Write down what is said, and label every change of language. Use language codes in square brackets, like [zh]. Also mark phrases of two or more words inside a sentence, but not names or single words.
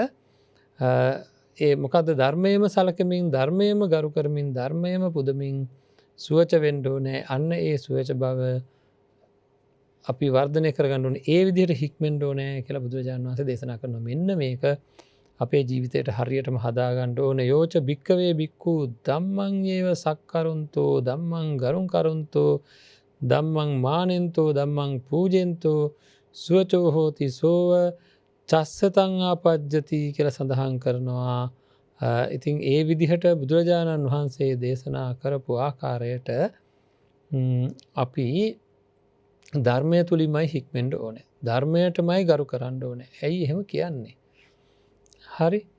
[si] ඒ මොකද්ද ධර්මයේම සලකමින් ධර්මයේම ගරු කරමින් ධර්මයේම පුදමින් සුවච වෙන්න ඕනේ. අන්න ඒ සුවච බව අපි වර්ධනය කරගන්න ඕනේ. ඒ විදිහට හික්මෙන්න ඕනේ කියලා බුදුරජාණන් වහන්සේ දේශනා කරනවා. මෙන්න මේක අපේ ජීවිතයට හරියටම හදාගන්න ඕනේ. [pi] යෝච භික්කවේ භික්ඛු ධම්මං ඒව සක්කරුන්තෝ ධම්මං ගරුං කරුන්තෝ ධම්මං මානෙන්තෝ ධම්මං පූජෙන්තෝ සුවචෝ හෝති සෝව චස්සතං ආපජ්ජති [si] කියලා සඳහන් කරනවා. ඉතින් ඒ විදිහට බුදුරජාණන් වහන්සේ දේශනා කරපු ආකාරයට අපි ධර්මය තුලින්මයි හික්මෙන්න ඕනේ. ධර්මයටමයි ගරු කරන්න ඕනේ. ඇයි එහෙම කියන්නේ? හරි.